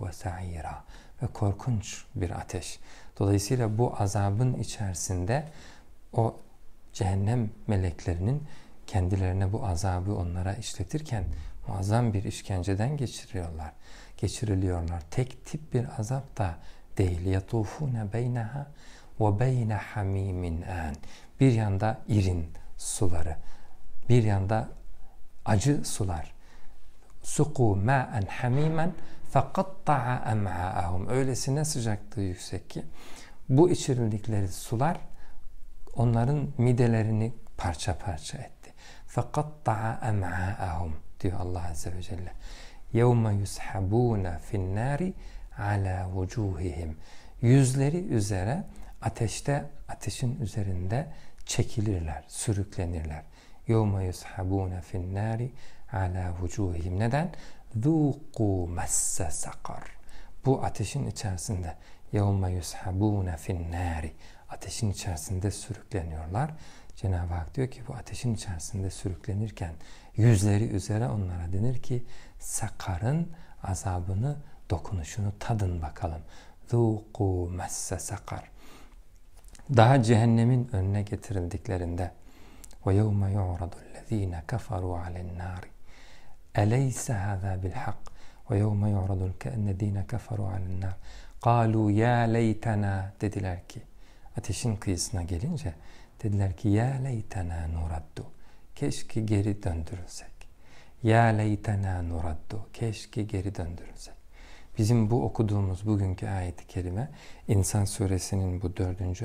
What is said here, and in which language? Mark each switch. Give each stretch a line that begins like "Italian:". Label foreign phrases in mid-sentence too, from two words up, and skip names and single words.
Turkish: Ve sa'ira, ve korkunç bir ateş. Dolayısıyla bu azabın içerisinde o cehennem meleklerinin kendilerine bu azabı onlara işletirken muazzam bir işkenceden geçiriliyorlar. Tek tip bir azap da değil.
Arabic: يَطُوفُونَ بَيْنَهَا وَبَيْنَ حَمِيمٍ آن.
Turkish: Bir yanda irin suları, bir yanda acı sular.
Arabic: سُقُوا مَاءً حَمِيمًا فَقَطَّعَ أَمْعَاءَهُمْ.
Turkish: Öylesine sıcaklığı yüksek ki bu içirildikleri sular onların midelerini parça parça etti.
Arabic: فَقَطَّعَ أَمْعَاءَهُمْ
Turkish: diyor Allah Azze ve Celle.
Arabic: يَوْمَ يُسْحَبُونَ فِي النَّارِ عَلَى وُجُوهِهِمْ.
Turkish: Yüzleri üzere ateşin üzerinde çekilirler, sürüklenirler.
Arabic: يَوْمَ يُسْحَبُونَ فِي النَّارِ عَلَى وُجُوهِهِمْ. Neden? ذُوقُوا مَسَّ سَقَرْ.
Turkish: Bu ateşin içerisinde
Arabic: يَوْمَ يُسْحَبُونَ فِي النَّارِ.
Turkish: Ateşin içerisinde sürükleniyorlar. Cenab-ı Hak diyor ki bu ateşin içerisinde sürüklenirken yüzleri üzere onlara denir ki sakarın azabını, dokunuşunu tadın bakalım.
Arabic: ذُوقُوا مَسَّ sakar.
Turkish: Daha cehennemin önüne getirildiklerinde
Arabic: وَيَوْمَ يُعْرَضُ الَّذ۪ينَ كَفَرُوا عَلَى النَّارِ أَلَيْسَ هَذَا بِالْحَقِّ وَيَوْمَ يُعْرَضُ الَّذ۪ينَ كَفَرُوا عَلَى النَّارِ قَالُوا يَا لَيْتَنَا.
Turkish: Dediler ki ateşin kıyısına gelince dediler ki
Arabic: يا ليتنا نرد.
Turkish: Keşke geri döndürülsek.
Arabic: يا ليتنا نرد.
Turkish: Keşke geri döndürülsek. Bizim bu okuduğumuz bugünkü ayet-i kerime İnsan suresinin bu 4.